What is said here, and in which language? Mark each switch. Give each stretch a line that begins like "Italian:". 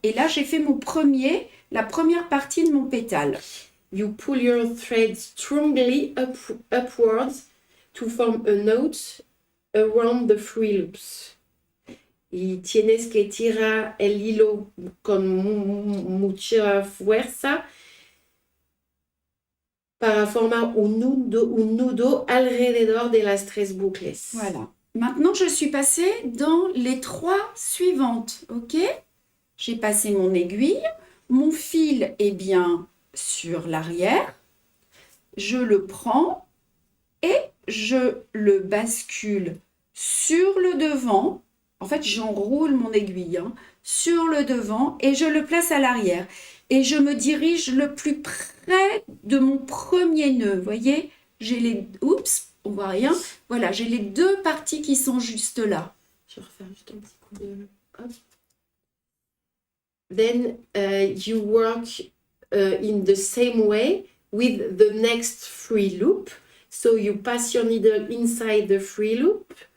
French: Et là, j'ai fait la première partie de mon pétale.
English: You pull your thread strongly upwards to form a knot around the 3 loops.
Spanish: Y tienes que tirar el hilo con mucha fuerza para formar un nudo alrededor de las 3 bucles.
French: Voilà. Maintenant, je suis passée dans les 3 suivantes. Ok? J'ai passé mon aiguille. Mon fil est bien sur l'arrière. Je le prends et je le bascule sur le devant. En fait, j'enroule mon aiguille sur le devant et je le place à l'arrière. Et je me dirige le plus près de mon premier nœud. Vous voyez, j'ai les... Oups, on voit rien. Voilà, j'ai les 2 parties qui sont juste là. Je vais refaire juste un petit coup de... Hop.
English: Then you work in the same way with the next 3 loop. So you pass your needle inside the 3 loop.